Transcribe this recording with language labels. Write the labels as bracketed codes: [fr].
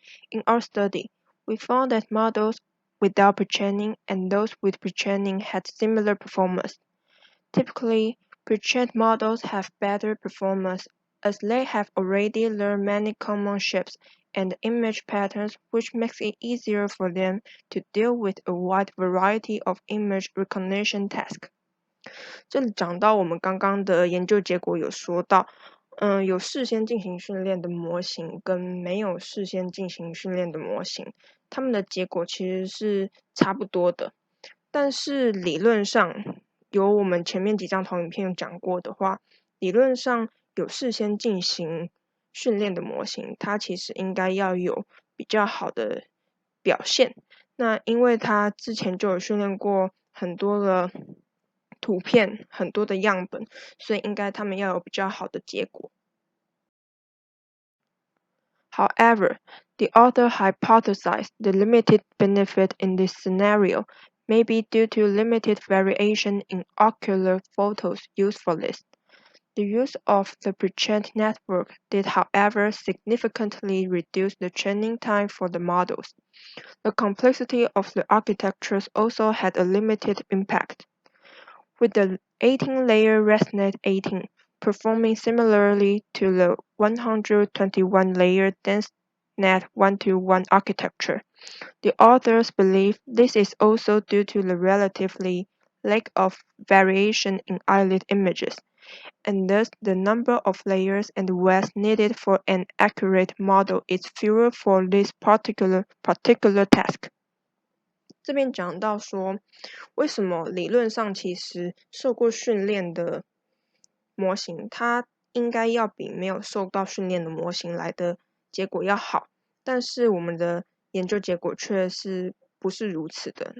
[en] In our study, we found that models without pre-training and those with pre-training had similar performance. Typically, pre-trained models have better performance as they have already learned many common shapes and image patterns, which makes it easier for them to deal with a wide variety of image recognition tasks. [zh] 这里讲到我们刚刚的研究结果有说到，有事先进行训练的模型跟没有事先进行训练的模型，它们的结果其实是差不多的。但是理论上，有我们前面几张投影片有讲过的话，理论上有事先进行训练的模型，它其实应该要有比较好的表现。那因为它之前就有训练过很多的图片，很多的样本，所以应该他们要有比较好的结果。 [en] However, the author hypothesized the limited benefit in this scenario may be due to limited variation in ocular photos usefulness. The use of the pre-trained network did, however, significantly reduce the training time for the models. The complexity of the architectures also had a limited impact, with the 18-layer ResNet 18 performing similarly to the 121-layer DenseNet 1-to-1 architecture. The authors believe this is also due to the relatively lack of variation in eyelid images, and thus the number of layers and widths needed for an accurate model is fewer for this particular task. [zh] 这边讲到说，为什么理论上其实受过训练的模型，它应该要比没有受到训练的模型来的结果要好，但是我们的研究结果却是不是如此的。